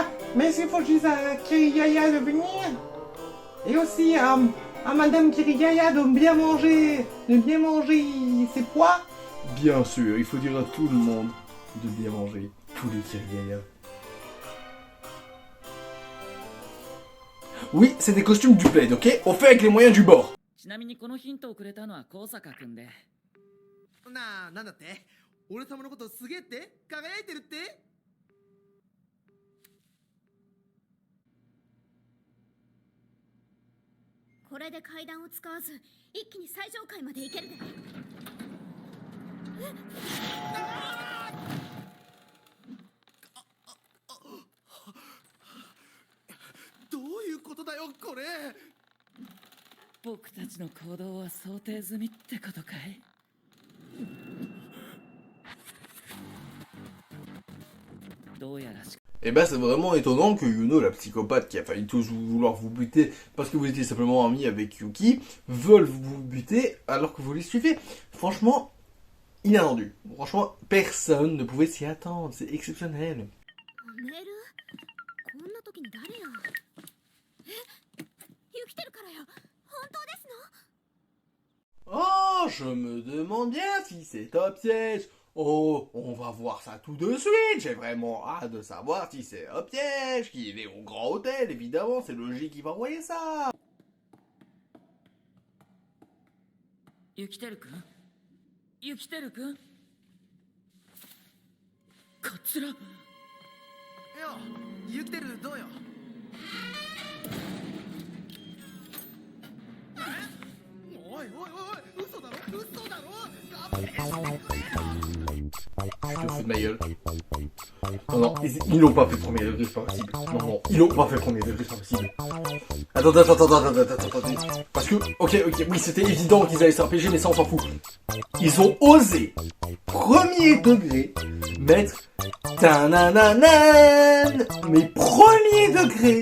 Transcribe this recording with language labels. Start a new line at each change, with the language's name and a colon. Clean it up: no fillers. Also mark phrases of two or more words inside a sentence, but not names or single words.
French: Mais il faut que je dise à Kirigaya de venir. Et aussi à Madame Kirigaya de bien manger ses pois. Bien sûr, il faut dire à tout le monde de bien manger. Tous les Kirigaya. Oui, c'est des costumes du plaid, ok? On fait avec les moyens du bord.
Japanese: ちなみにこのヒントをくれたのは高坂くんで、なあ、なんだって？俺様のことすげえって輝いてるって？これで階段を使わず一気に最上階まで行けるで。どういうことだよこれ？僕たちの行動は想定済みってことかい？どうやらし
French: Eh ben, c'est vraiment étonnant que Yuno, la psychopathe qui a failli tous vouloir vous buter parce que vous étiez simplement amis avec Yuki, veulent vous buter alors que vous les suivez. Franchement, inattendu. Franchement, personne ne pouvait s'y attendre. C'est exceptionnel.
Japanese: メール？こんな時に誰や？え？生きてるからよ。本当ですの？
French: Oh, je me demande bien si c'est un piège. Oh, on va voir ça tout de suite. J'ai vraiment hâte de savoir si c'est un piège, qu'il est au grand hôtel, évidemment. C'est logique qu'il va envoyer ça.
Japanese: ゆきてるくん、ゆきてるくん、カツラ。よ、ユキテルどうよ？おいおいおいおい、嘘だろ嘘だろ？
French: Je te fous de ma gueule. Non, non, ils l'ont pas fait premier degré, c'est pas possible. Non, non, ils l'ont pas fait premier degré, c'est pas possible. Attends. Parce que, ok, oui, c'était évident qu'ils allaient s'RPG, mais ça, on s'en fout. Ils ont osé, premier degré, mettre tanananan, mais premier degré.